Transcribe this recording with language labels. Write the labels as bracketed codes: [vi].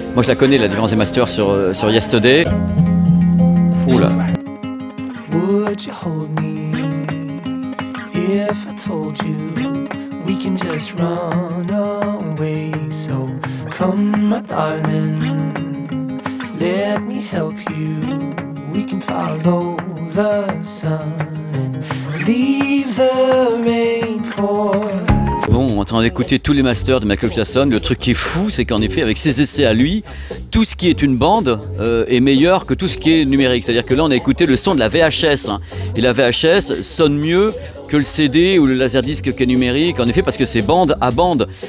[fr] Moi, je la connais, la différence des masters sur Yesterday. Fou, là. [en] Would you hold me if I told you we can just run away? So come, my darling, let me help you. We can follow the sun and leave the rain for. [fr] Bon, on est en train d'écouter tous les masters de Michael Jackson. Le truc qui est fou, c'est qu'en effet, avec ses essais à lui, tout ce qui est une bande est meilleur que tout ce qui est numérique. C'est-à-dire que là, on a écouté le son de la VHS. Hein, et la VHS sonne mieux que le CD ou le laserdisc qui est numérique, en effet, parce que c'est bande à bande.